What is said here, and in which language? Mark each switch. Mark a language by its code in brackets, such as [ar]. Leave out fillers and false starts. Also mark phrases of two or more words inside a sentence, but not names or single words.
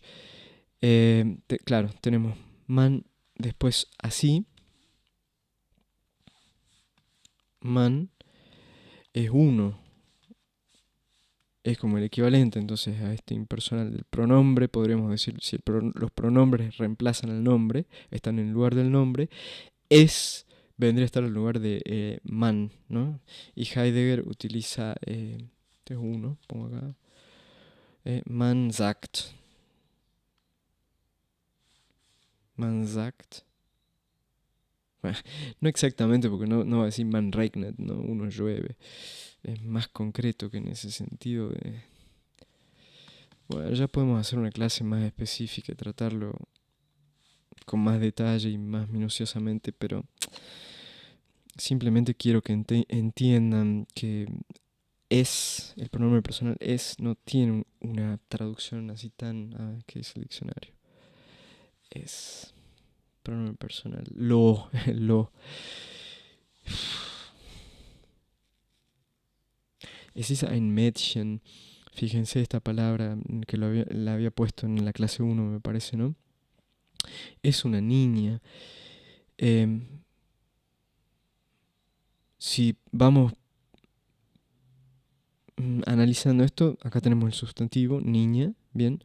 [es] Claro, tenemos man, después así, man es uno, es como el equivalente entonces a este impersonal del pronombre, podríamos decir, si los pronombres reemplazan al nombre, están en el lugar del nombre, es vendría a estar en lugar de man, ¿no? Y Heidegger utiliza, este es uno, pongo acá, [de] man sagt. Man sagt. [es] Bueno, no exactamente, porque no va a decir [de] man regnet, [es] ¿no? Uno llueve. Es más concreto que en ese sentido de... Bueno, ya podemos hacer una clase más específica y tratarlo con más detalle y más minuciosamente, pero simplemente quiero que entiendan que el pronombre personal no tiene una traducción así tan... ¿qué dice el diccionario? Es pronombre personal. Lo. [de] Es ist ein Mädchen. [es] Fíjense esta palabra que la había puesto en la clase 1, me parece, ¿no? Es una niña. Em, si vamos analizando esto, acá tenemos el sustantivo, niña, bien.